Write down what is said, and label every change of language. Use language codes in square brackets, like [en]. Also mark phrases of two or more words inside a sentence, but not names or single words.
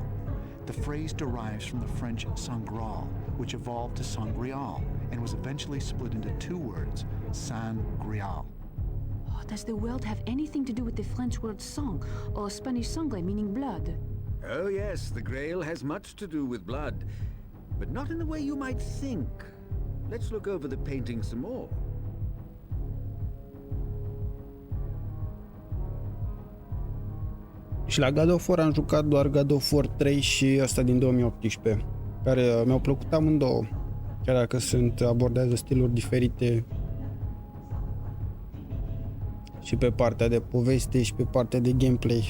[en] The phrase derives from the French Sangral, which evolved to Sangreal and was eventually split into two words, Sangreal. Oh, does the world have anything to do with the French word sang or Spanish sangre meaning blood? Oh yes, the Grail has much to do with blood, but not in the way you might think. Let's look over the painting some more. [ro] Și la God of War am jucat doar God of War 3 și ăsta din 2018, care mi-au plăcut amândouă, chiar dacă abordează stiluri diferite și pe partea de poveste și pe partea de gameplay.